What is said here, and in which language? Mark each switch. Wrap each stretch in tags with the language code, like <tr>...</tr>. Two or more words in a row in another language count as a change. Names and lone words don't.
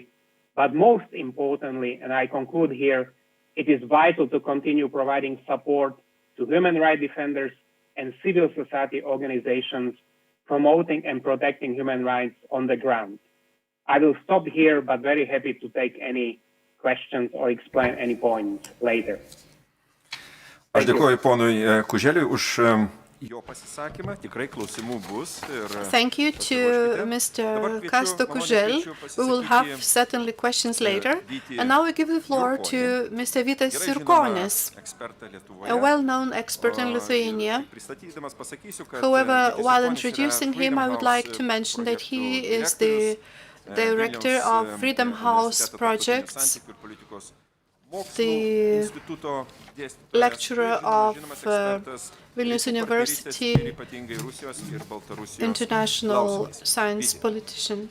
<en>But most importantly, and I conclude here, it is vital to continue providing support to human rights defenders and civil society organizations promoting and protecting human rights on the ground. I will stop here, but very happy to take any questions or explain any points later.</en> <lt>Aš dėkoju ponui Kuželiui už jo pasisakymą, tikrai klausimų bus.</lt> <en>Thank you to Mr. Kasto Kužel. We will have certainly questions later. And now I give the floor to Mr. Vytas Jurkonis, a well-known expert in Lithuania. However, while introducing him, I would like to mention that he is the director of Freedom House projects, the lecturer of Vilnius University, international science politician.</en>